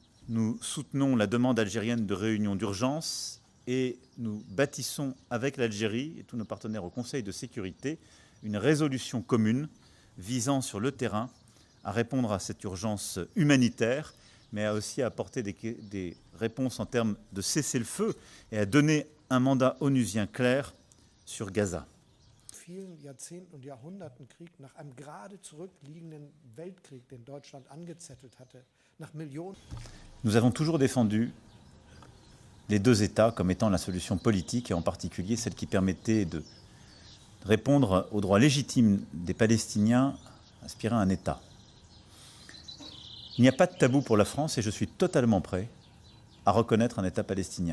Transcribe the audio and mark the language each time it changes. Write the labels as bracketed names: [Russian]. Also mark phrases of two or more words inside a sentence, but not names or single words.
[French] Nous soutenons la demande algérienne de réunion d'urgence et nous bâtissons avec l'Algérie et tous nos partenaires au Conseil de sécurité une résolution commune visant sur le terrain à répondre à cette urgence humanitaire, mais aussi à apporter des réponses en termes de cessez-le-feu et à donner un mandat onusien clair sur Gaza. [German] Vielen Jahrzehnten und Jahrhunderten Krieg, nach einem gerade zurückliegenden Weltkrieg, den Deutschland angezettelt hatte, nach Millionen. [French] Nous avons toujours défendu les deux États comme étant la solution politique, et en particulier celle qui permettait de répondre aux droits légitimes des Palestiniens aspirant à un État. Il n'y a pas de tabou pour la France et je suis totalement prêt à reconnaître un État palestinien.